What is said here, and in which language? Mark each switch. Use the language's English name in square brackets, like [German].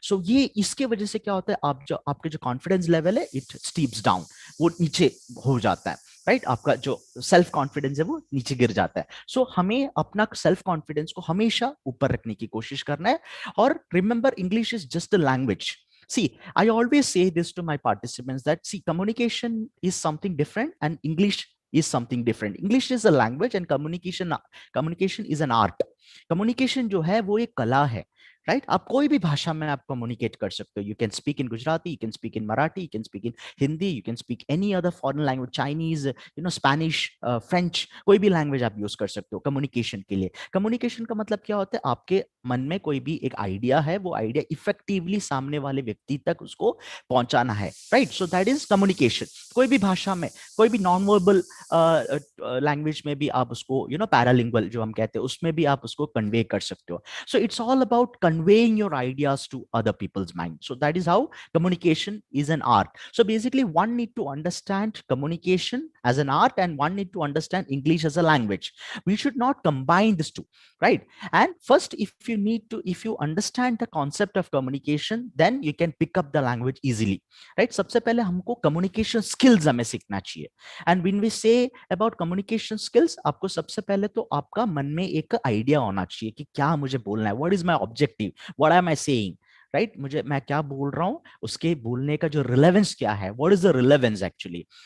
[Hindi] सो ये इसके वजह से क्या होता है, आपके जो कॉन्फिडेंस लेवल है [English] it steps down, [Hindi] वो नीचे हो जाता है, राइट? आपका जो सेल्फ कॉन्फिडेंस है वो नीचे गिर जाता है. सो हमें अपना सेल्फ कॉन्फिडेंस को हमेशा ऊपर रखने की कोशिश करना है. [English] और remember, English is just a language. See, I always say this to my participants that, see, communication is something different and English is something different. English is a language and communication is an art. [Hindi] Communication जो है वो एक कला है, right? आप कोई भी भाषा में आप कम्युनिकेट कर सकते हो. [English] you can speak in Gujarati, you can speak in Marathi, you can speak in Hindi, you can speak any other foreign language, [Hindi] Chinese, Spanish, French, कोई भी लैंग्वेज आप यूज कर सकते हो कम्युनिकेशन के लिए. कम्युनिकेशन का मतलब क्या होता है, आपके मन में कोई भी एक आइडिया है, वो आइडिया इफेक्टिवली सामने वाले व्यक्ति तक उसको पहुंचाना है, right? [English] So that is communication. [Hindi] कोई भी भाषा में, कोई भी नॉन वर्बल लैंग्वेज में भी आप उसको पैरालिंगुअल जो हम कहते हैं, उसमें भी आप उसको कन्वे कर सकते हो. [English] So it's all about conveying your ideas to other people's mind. So that is how communication is an art. So basically one need to understand communication as an art and one need to understand English as a language. We should not combine these two, right? And first, if you understand the concept of communication, then you can pick up the language easily, right? [Hindi] सबसे पहले हमको communication skills हमें सीखना चाहिए. [English] And when we say about communication skills, [Hindi] आपको सबसे पहले तो आपका मन में एक आइडिया होना चाहिए कि क्या मुझे बोलना है, [English] what is my objective, what am I saying, [Hindi] right, मुझे मैं क्या बोल रहा हूँ उसके बोलने का जो रिलेवेंस क्या है, [English] What is the relevance actually.